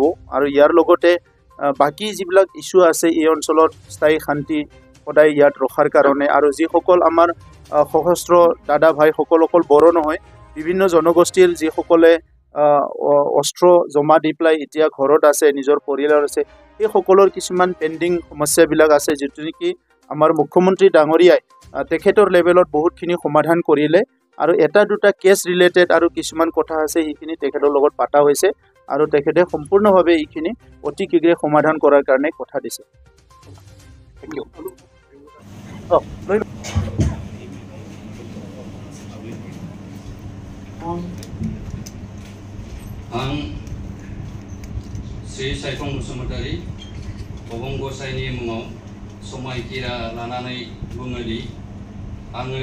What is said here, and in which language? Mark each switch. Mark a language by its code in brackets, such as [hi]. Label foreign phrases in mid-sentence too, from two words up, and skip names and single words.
[as] আৰু ইয়াৰ লগতে বাকী যিবিলাক ইছ্যু আছে এই অঞ্চলত স্থায়ী শান্তি সদায় ইয়াত ৰখাৰ কাৰণে, আৰু যিসকল আমাৰ সশস্ত্ৰ দাদা ভাইসকল অকল বড়ো নহয়, বিভিন্ন জনগোষ্ঠীৰ যিসকলে অস্ত্ৰ জমা দি পেলাই এতিয়া ঘৰত আছে, নিজৰ পৰিয়ালৰ আছে, সেই সকলৰ কিছুমান পেণ্ডিং সমস্যাবিলাক আছে, যিটো নেকি আমাৰ মুখ্যমন্ত্ৰী ডাঙৰীয়াই তেখেতৰ লেভেলত বহুতখিনি সমাধান কৰিলে। আৰু এটা দুটা [en] case related [as] আৰু কিছুমান কথা আছে, সেইখিনি তেখেতৰ লগত পাতা হৈছে আৰু তেখেতে সম্পূৰ্ণভাৱে এইখিনি অতি শীঘ্ৰে সমাধান কৰাৰ কাৰণে কথা দিছে। [en] thank you. [brx] आं श्री साइफं बसुमतारी अबं गसाइनि मुङाव समायखिरा लानानै बुङो दि आङो